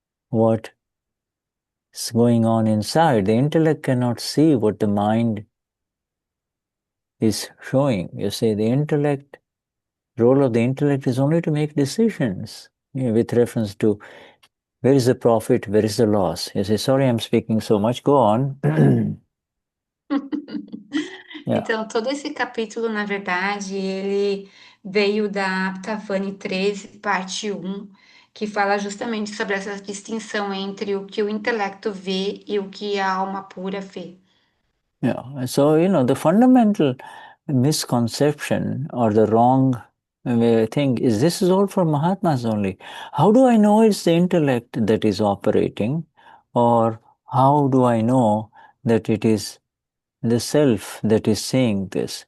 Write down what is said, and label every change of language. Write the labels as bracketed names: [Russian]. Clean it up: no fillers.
[English] what is going on inside. The intellect cannot see what the mind is showing. You see, the role of the intellect is only to make decisions, with reference to where is the profit, where is the loss. You say, sorry, I'm speaking so much. Go on. Yeah. [Portuguese] Então, todo esse capítulo, na verdade, ele veio da Aptavani 13, parte 1, que fala justamente sobre essa distinção entre o que o intelecto vê e o que a alma pura vê. [English] Yeah. So, the fundamental misconception or the wrong thing is this is all for Mahatmas only. How do I know it's the intellect that is operating? Or how do I know that it is the self that is saying this?